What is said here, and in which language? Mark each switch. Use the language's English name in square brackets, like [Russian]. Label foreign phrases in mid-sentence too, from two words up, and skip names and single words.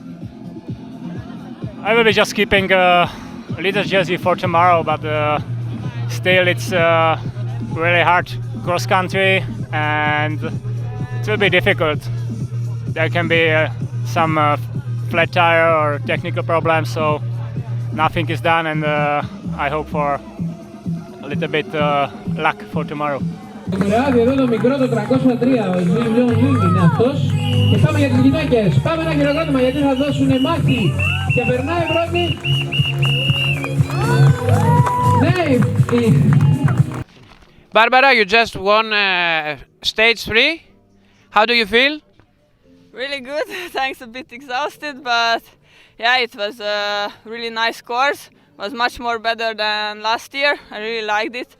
[English] I will be just keeping a little jersey for tomorrow, but still it's really hard cross country and it will be difficult. There can be some flat tire or technical problems, so nothing is done, and I hope for a little bit luck for tomorrow. [Greek] Εδώ το μικρό το 303, ο Ζήλιον Λίνγκ είναι αυτός. Και πάμε για τις γυναίκες. Πάμε ένα χειροκρότημα γιατί θα δώσουν μάχη. Και περνάει πρώτη. Ναι. [English] Barbara, you just won stage 3. How do you feel? Really good. Thanks, a bit exhausted, but yeah, it was a really nice course. It was much more better than last year. I really liked it.